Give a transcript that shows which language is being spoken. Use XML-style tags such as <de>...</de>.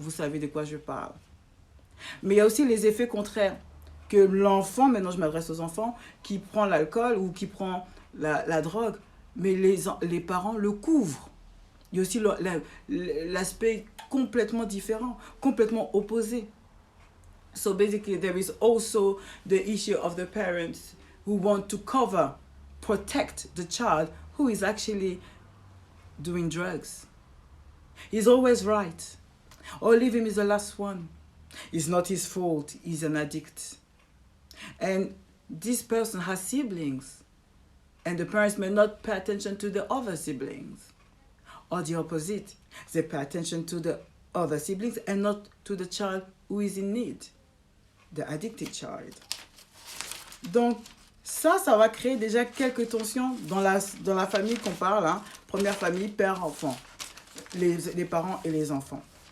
<fr>Vous savez de quoi je parle. Mais il y a aussi les effets contraires. Que l'enfant, maintenant je m'adresse aux enfants, qui prend l'alcool ou qui prend la drogue, mais les parents le couvrent. Il y a aussi l'aspect complètement différent, complètement opposé.</fr> <en>So basically, there is also the issue of the parents who want to protect the child who is actually doing drugs. He's always right. Or leave him is the last one. It's not his fault. He's an addict. And this person has siblings. And the parents may not pay attention to the other siblings. Or the opposite. They pay attention to the other siblings and not to the child who is in need. The addicted child.</en> <fr>Donc, ça va créer déjà quelques tensions dans la famille qu'on parle. Hein. Première famille, père-enfant. Les parents et les enfants.</fr>